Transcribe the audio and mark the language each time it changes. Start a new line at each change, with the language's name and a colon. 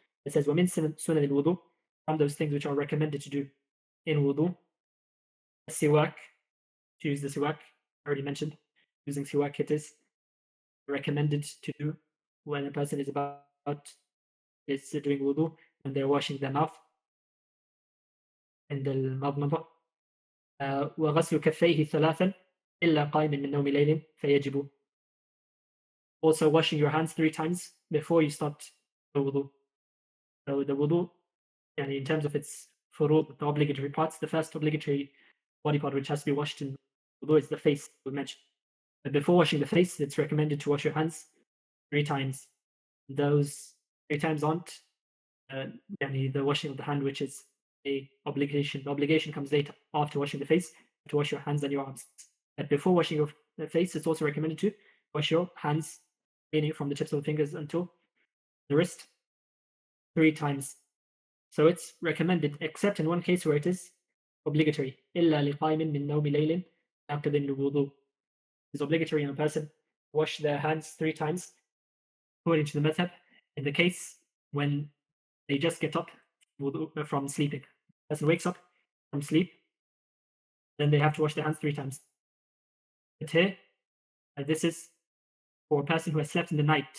English: It says وَمِن سُنَنِ الْوُضُوء, from those things which are recommended to do in wudu, siwak, to use the siwak, already mentioned. Using siwak, it is recommended to do when a person is doing wudu and they're washing their mouth.
Arabic: عند المضمضة وغسل كفيه ثلاثا إلا قائم من نوم ليل فيجب.
English: Also washing your hands 3 times before you start the wudu. So the wudu, in terms of its furud, the obligatory parts, the first obligatory body part which has to be washed in wudu is the face, we mentioned. But before washing the face, it's recommended to wash your hands 3 times. Those 3 times aren't the washing of the hand, which is a obligation. The obligation comes later, after washing the face, to wash your hands and your arms. But before washing your face, it's also recommended to wash your hands, meaning from the tips of the fingers until the wrist, 3 times. So it's recommended, except in one case where it is obligatory.
Arabic: إِلَّا لِقَائِمٍ مِّن نَوْمِ لَيْلٍ after the wudu.
English: It's obligatory on a person wash their hands 3 times, according to the madhab, in the case when they just get up from sleeping. The person wakes up from sleep, then they have to wash their hands 3 times. But here, this is for a person who has slept in the night.